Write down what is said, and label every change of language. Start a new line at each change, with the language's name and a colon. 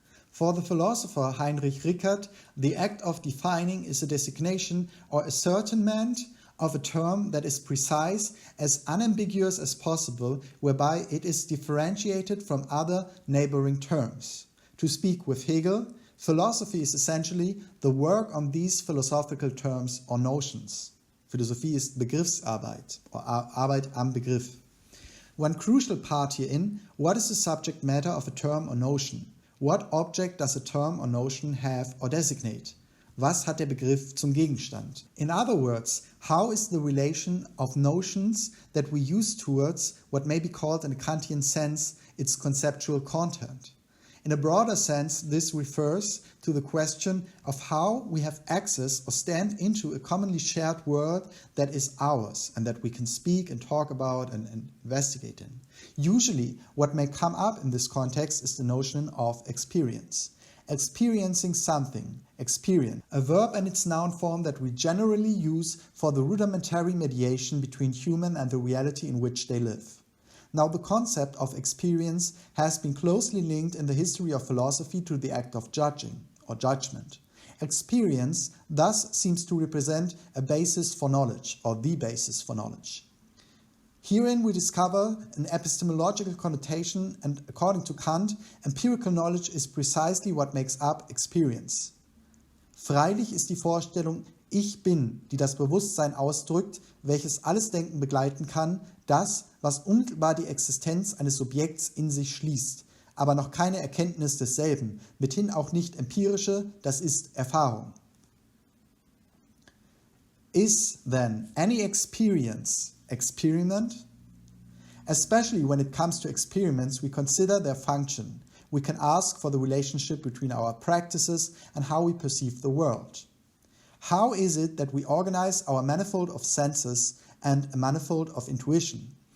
English: For the philosopher Heinrich Rickert, the act of defining is a designation or ascertainment of a term that is precise, as unambiguous as possible, whereby it is differentiated from other neighboring terms. To speak with Hegel, philosophy is essentially the work on these philosophical terms or notions.
German: Philosophie ist Begriffsarbeit, or Arbeit am Begriff.
English: One crucial part herein, what is the subject matter of a term or notion? What object does a term or notion have or designate?
German: Was hat der Begriff zum Gegenstand?
English: In other words, how is the relation of notions that we use towards what may be called in a Kantian sense its conceptual content? In a broader sense, this refers to the question of how we have access or stand into a commonly shared world that is ours and that we can speak and talk about and investigate in. Usually, what may come up in this context is the notion of experience. Experiencing something, experience, a verb and its noun form that we generally use for the rudimentary mediation between human and the reality in which they live. Now, the concept of experience has been closely linked in the history of philosophy to the act of judging or judgment. Experience thus seems to represent a basis for knowledge, or the basis for knowledge. Herein we discover an epistemological connotation, and according to Kant, empirical knowledge is precisely what makes up experience.
German: Freilich ist die Vorstellung Ich bin, die das Bewusstsein ausdrückt, welches alles Denken begleiten kann, das, was unmittelbar die Existenz eines Subjekts in sich schließt, aber noch keine Erkenntnis desselben, mithin auch nicht empirische, das ist Erfahrung.
English: Is then any experience experiment? Especially when it comes to experiments, we consider their function. We can ask for the relationship between our practices and how we perceive the world. How is it that we organize our manifold of senses and a manifold of intuition?